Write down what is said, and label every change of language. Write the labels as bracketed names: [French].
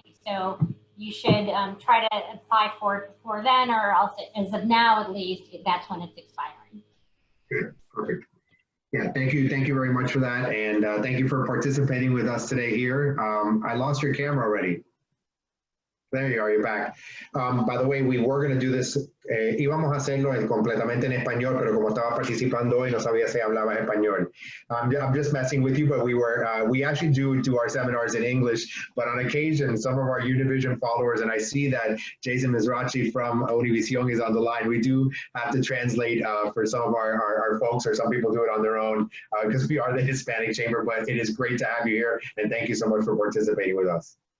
[English] So you should try to apply for it before then, or else as of now at least, that's when it's expiring. Good, perfect. Yeah, thank you very much for that, and thank you for participating with us today here. I lost your camera already. There you are, you're back. By the way, we were going to do this, [Spanish] íbamos a hacerlo completamente en español, pero como estaba participando hoy, no sabía si hablaba español. [English] I'm just messing with you, but we actually do our seminars in English, but on occasion, some of our Univision followers, and I see that Jason Mizrachi from Univision is on the line, we do have to translate for some of our folks, or some people do it on their own, because we are the Hispanic Chamber, but it is great to have you here, and thank you so much for participating with us.